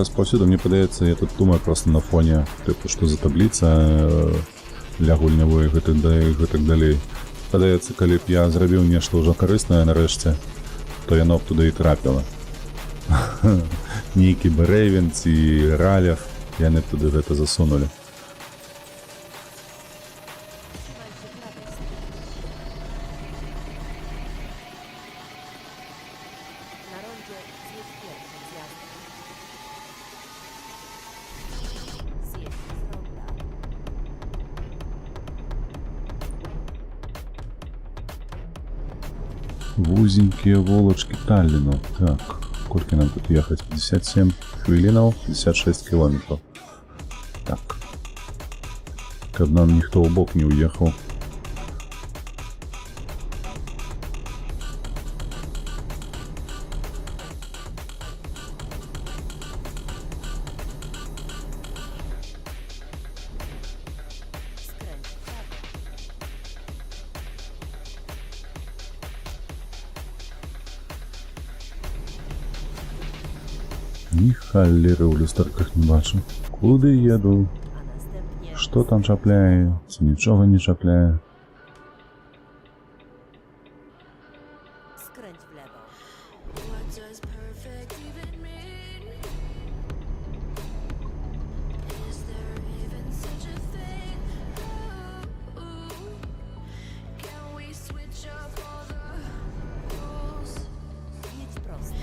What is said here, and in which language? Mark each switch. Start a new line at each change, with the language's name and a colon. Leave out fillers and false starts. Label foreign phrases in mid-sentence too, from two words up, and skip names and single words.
Belarusian: распаўсюду, мне падаецца, я тут думаю просто на фоне, тыпу, што за табліца, для гульнявой і так далей. Падаецца, калі б я зрабіў нешта ўжо карыснае нарэшце, то яно б туды і трапіла. Нейкі бы Рэйвен ці Ралев, яны б туды гэта засунулі.
Polish: Na rondzie zjedź pierwszym zjazdem. Zjedź z ronda.
Russian: Вузенькие волочки Талліну. Так, сколько нам тут ехать? 57 хвилинов, 56 километров. Так.
Belarusian: Каб нам ніхто ў бок не уехал.
Polish: Skręć w prawo.
Belarusian: Ні халеры ў люстарках не бачу. Куды еду?
Polish: A następnie
Belarusian: Што там чапляе? Ці нічога не чапляе?
Polish: skręć w lewo.
English: What does perfect even mean? Is there even such a thing? Ooh, can we switch up all the rules
Polish: Jedź prosto.